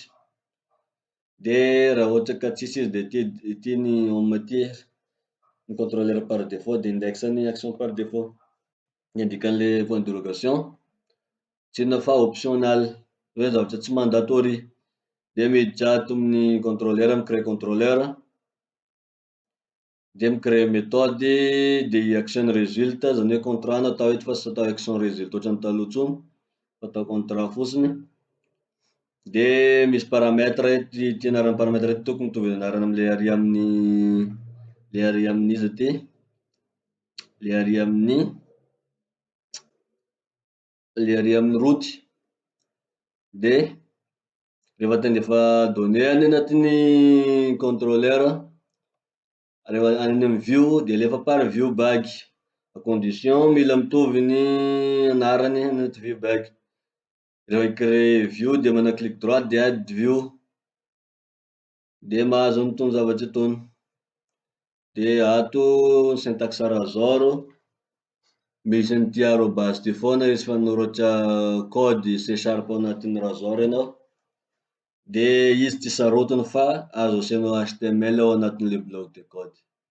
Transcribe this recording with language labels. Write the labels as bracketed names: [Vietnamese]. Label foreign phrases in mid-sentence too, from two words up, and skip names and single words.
[Malagasy] De raha ohatra ka tsisy izy de ity ny home ty, ny [French] contrôleur par défaut [Malagasy] de indexany [French] action par défaut. [Malagasy] Ny dikan'le [French] point d'interrogation, [Malagasy] tsy inona fa optional, hoe zavatra tsy mandatory. De miditra ato amin'ny contrôleur, micréer contrôleur, de micréer méthode de i [English] action result [Malagasy] zany hoe contrat no atao eto fa tsy atao [English] action result [Malagasy] ohatran'ny taloha tsony fa atao contrat fotsiny. De misy paramètre, ty anaran'ny paramètre ty tokony mitovy anarany amle arria amin'ny izy ty. le arỳ amin'ny roty. De rehefa tandefa données any anatin'ny contrôleur, rehefa any amin'ny view de alefa par [English] view bag, [French] à condition [Malagasy] mila mitovy ny anarany anaty [English] view bag. [Malagasy] Rehefa créer view de manao [French] clic droit [Malagasy] de [English] add view, [Malagasy] de mahazo an'itony zavatry itony. De ato syntaxe razor, misy an'ity arobase ty foana izy fanoratra code C# ao anatin'ny razor anao, de izy tsy sarotiny fa azo asianao HTML ao anatin'le [French] bloc de code.